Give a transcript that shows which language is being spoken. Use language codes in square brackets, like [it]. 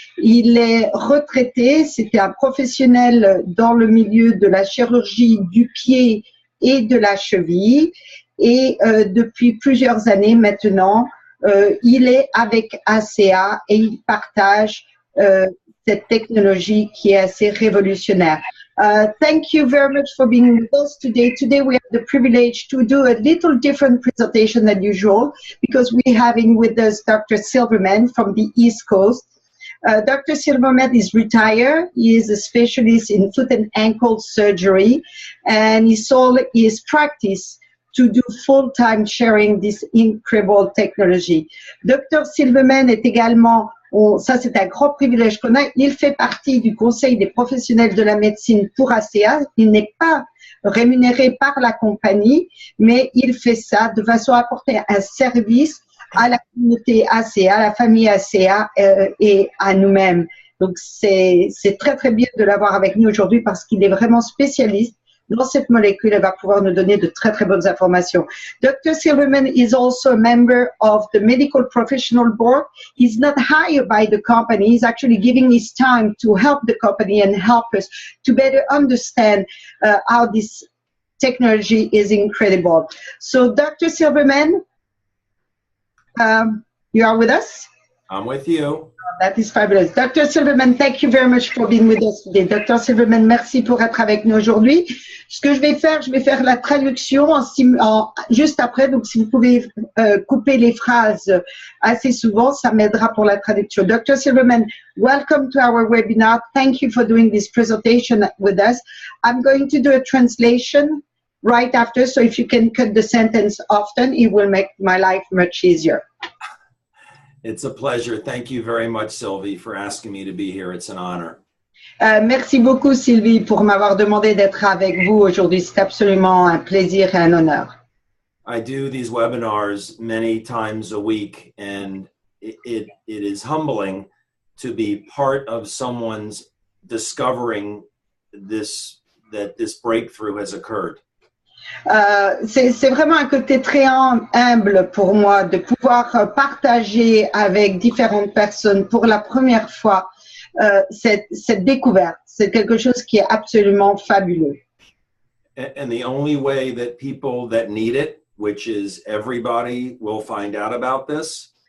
[fr] Il est retraité, c'était un professionnel dans le milieu de la chirurgie du pied et de la cheville. Et depuis plusieurs années maintenant, il est avec ASEA et il partage cette technologie qui est assez révolutionnaire. [en] Thank you very much for being with us today. Today we have the privilege to do a little different presentation than usual because we're having with us Dr. Silverman from the East Coast. Dr. Silverman is retired. He is a specialist in foot and ankle surgery, and he sold his practice to do full-time sharing this incredible technology. Dr. [fr] Silverman est également, ça c'est un grand privilège qu'on a, il fait partie du Conseil des professionnels de la médecine pour ASEA. Il n'est pas rémunéré par la compagnie, mais il fait ça de façon à apporter un service à la communauté ASEA, à la famille ASEA et à nous-mêmes. Donc c'est très très bien de l'avoir avec nous aujourd'hui parce qu'il est vraiment spécialiste dans cette molécule. Elle va pouvoir nous donner de très très bonnes informations. [en] Dr. Silverman is also a member of the Medical Professional Board. He's not hired by the company. He's actually giving his time to help the company and help us to better understand how this technology is incredible. So Dr. Silverman, you are with us? I'm with you. That is fabulous. Dr. Silverman, thank you very much for being with us today. Dr. [fr] Silverman, merci pour être avec nous aujourd'hui. Ce que je vais faire la traduction juste après. Donc, si vous pouvez couper les phrases assez souvent, ça m'aidera pour la traduction. [en] Dr. Silverman, welcome to our webinar. Thank you for doing this presentation with us. I'm going to do a translation right after, so if you can cut the sentence often, it will make my life much easier. It's a pleasure. Thank you very much, Sylvie, for asking me to be here. It's an honor. [fr] Merci beaucoup, Sylvie, pour m'avoir demandé d'être avec vous aujourd'hui. C'est absolument un plaisir et un honneur. [en] I do these webinars many times a week, and it is humbling to be part of someone's discovering that this breakthrough has occurred. [fr] C'est vraiment un côté très humble pour moi de pouvoir partager avec différentes personnes pour la première fois cette découverte. C'est quelque chose qui est absolument fabuleux. [en] And the only way that people that need it, which is everybody, will find out about this.